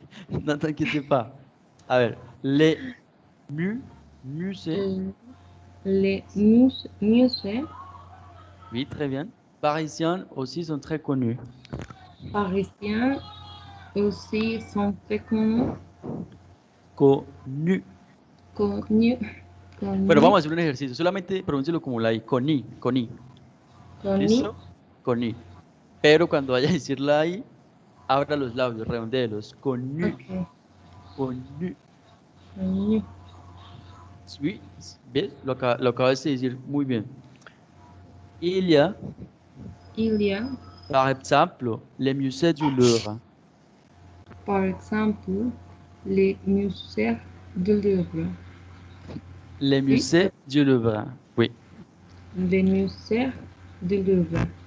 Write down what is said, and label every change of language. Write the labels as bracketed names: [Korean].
[French] No te inquiétez pas. [Spanish] A ver, [French] les musées. Les musées Oui, très bien. Parisiens aussi sont très connus. parisiens aussi sont très connus. Connus. Connus. [Spanish] Bueno, vamos a hacer un ejercicio. Solamente pronúncialo como la I. Coni. [French] Connus. [Spanish] ¿Listo? Coni. Pero cuando vaya a decir la I, Abra los labios, redondéelos. Connu. Ok. [French] Connu. Connu. [Spanish] Oui, ¿ves? Lo acabas de decir muy bien. [French] Il y a, Il y a, par exemple, le musée du Louvre. par exemple, les musées du Louvre. Le musée du Louvre. Oui. Les musées du Louvre.